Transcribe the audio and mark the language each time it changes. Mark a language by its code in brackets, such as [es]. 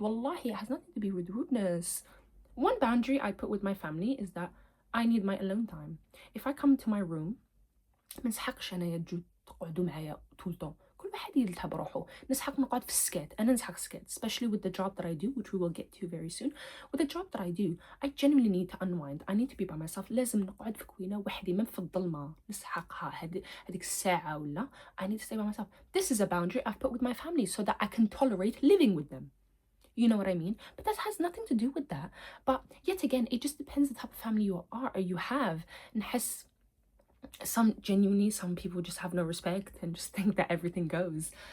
[en] Wallahi, it has nothing to be with rudeness. One boundary I put with my family is that I need my alone time. If I come to my room, [ar] ما نسحقش أنايا تجو تقعدوا معايا [fr] tout le temps. [ar] كل واحد يلتها بروحه. نسحق نقعد في السكات. أنا نسحق سكات, [en] especially with the job that I do, which we will get to very soon. With the job that I do, I genuinely need to unwind. I need to be by myself. [ar] لازم نقعد في كوينة وحدي من في الظلمة نسحقها هذيك الساعة ولا. [en] I need to stay by myself. This is a boundary I've put with my family so that I can tolerate living with them. You know what I mean? But that has nothing to do with that. But yet again, it just depends the type of family you are or you have. [ar] نحس [en] some people just have no respect and just think that everything goes.